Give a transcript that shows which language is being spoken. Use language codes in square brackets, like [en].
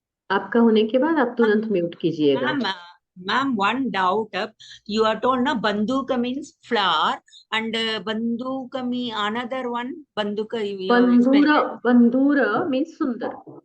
[hi] आपका होने के बाद आप तुरंत म्यूट कीजिएगा। [en] Ma'am, one doubt. You are told na banduka means flower and banduka means another one. Banduka. [hi] बंधुर, बंधुर means सुंदर।